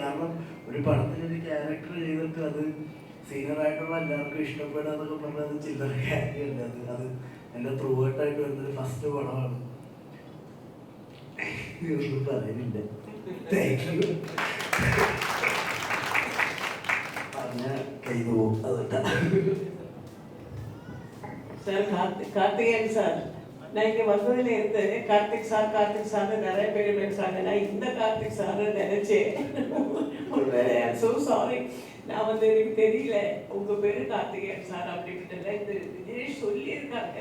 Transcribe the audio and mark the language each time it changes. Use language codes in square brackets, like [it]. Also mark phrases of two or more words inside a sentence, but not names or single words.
[ml] കാരണം ഒരു പടത്തിലൊരു ക്യാരക്ടർ ചെയ്തിട്ട് അത് സീനിയറായിട്ടുള്ള എല്ലാവർക്കും ഇഷ്ടപ്പെടുക എന്നൊക്കെ പറഞ്ഞാൽ അത് ചില്ലറ കാര്യമല്ല. അത് എൻ്റെ [en] through out [ml] വരുന്നൊരു ഫസ്റ്റ് പടമാണ്. ഒന്നും പറയുന്നില്ല. [en] thank you. [ml] പറഞ്ഞ കൈ പോവും. അതൊക്കെ [ta] சார் கார்த்திகேயன் சார், நான் இங்கே வந்ததுல இருந்து கார்த்திக் சார் நிறைய பேர் பேசுறாங்க. நான் இந்த கார்த்திக் சார் நினைச்சேன். [en] so sorry, [ta] நான் வந்து எனக்கு தெரியல உங்க பேரு கார்த்திகேயன் சார் அப்படின்ட்டு இது விஜய் சொல்லியிருக்காங்க.